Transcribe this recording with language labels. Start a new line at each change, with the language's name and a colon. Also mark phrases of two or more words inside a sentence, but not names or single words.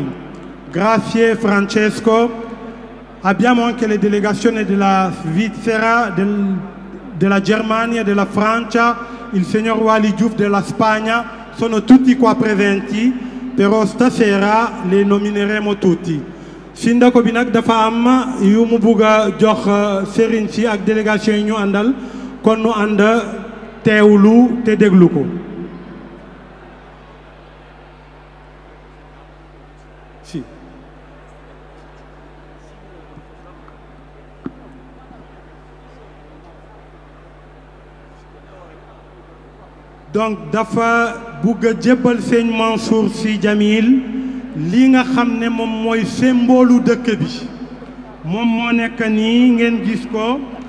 Italian: Grazie Francesco. Abbiamo anche le delegazioni della Svizzera, della Germania, della Francia, il signor Wali Diouf della Spagna, sono tutti qua presenti, però stasera li nomineremo tutti.
Wolof: Sindako bi nag dafa am yu mu bugg a jox sëriñ si ak délégation yi ñu àndal, kon nu ànd teewlu te déglu ko.
Italian: Si.
Wolof: Donc dafa bugg a jébbal sëñ Mansour Sy Djamil li nga xam ne moom mooy symbole dëkk bi, moom moo nekk nii ngeen gis ko.